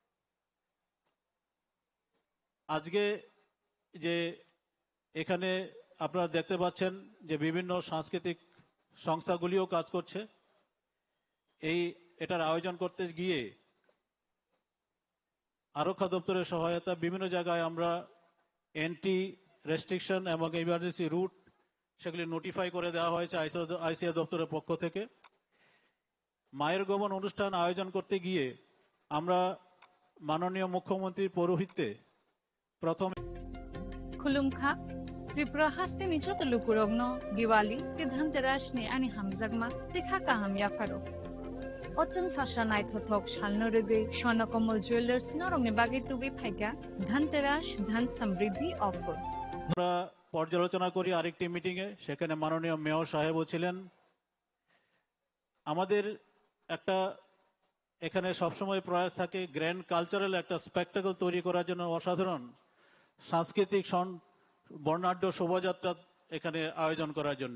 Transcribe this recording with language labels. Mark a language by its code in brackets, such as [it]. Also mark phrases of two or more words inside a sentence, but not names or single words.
[bn] আজকে যে এখানে আপনারা দেখতে পাচ্ছেন যে বিভিন্ন সাংস্কৃতিক সংস্থাগুলিও কাজ করছে এটার আয়োজন করতে গিয়ে আরক্ষা দপ্তরের সহায়তা বিভিন্ন জায়গায় আমরা [en] entry restriction [bn] এবং [en] emergency route [bn] সেগুলি নোটিফাই করে দেওয়া হয়েছে আইসিএ দপ্তরের পক্ষ থেকে। মায়ের গমন অনুষ্ঠান আয়োজন করতে গিয়ে আমরা মাননীয় মুখ্যমন্ত্রীর পৌরোহিত্যে প্রথম [trp] खुलुमखा त्रिपुरा हास्ते नि जत लुकुरगनो दिवाली के धनतेरस नि आनि हामजागमा देखा काहाम याफारो अचंग सासा नायथथक सालनो रगै स्वर्णकमल ज्वेलार्स नरंनि बागै तुबि फाइका धनतेरस धन समृद्धि ऑफर। [bn] আমরা পর্যালোচনা করি আরেকটি মিটিং এ, সেখানে মাননীয় মেয়র সাহেবও ছিলেন। আমাদের একটা এখানে সবসময় প্রয়াস থাকে [en] grand cultural [bn] একটা স্পেকটাকল তৈরি করার জন্য অসাধারণ সাংস্কৃতিক বর্ণাঢ্য শোভাযাত্রা এখানে আয়োজন করার জন্য।